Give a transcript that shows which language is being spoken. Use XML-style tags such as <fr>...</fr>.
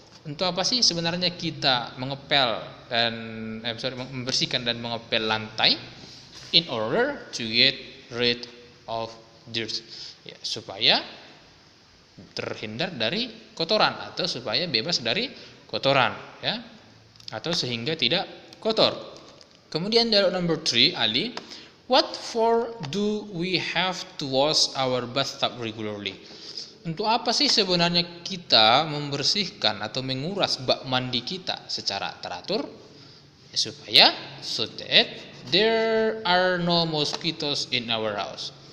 <id>Untuk apa sih sebenarnya kita membersihkan dan mengepel lantai?</id> <en>In order to get rid of dirt.</en> <id>Ya, supaya terhindar dari kotoran, atau supaya bebas dari kotoran ya, atau sehingga tidak kotor. Kemudian dialog number 3, Ali.</id> <en>What for do we have to wash our bathtub regularly?</en> <id>Untuk apa sih sebenarnya kita membersihkan atau menguras bak mandi kita secara teratur? Ya, supaya</id> <en>so that there are no mosquitoes in our house.</en>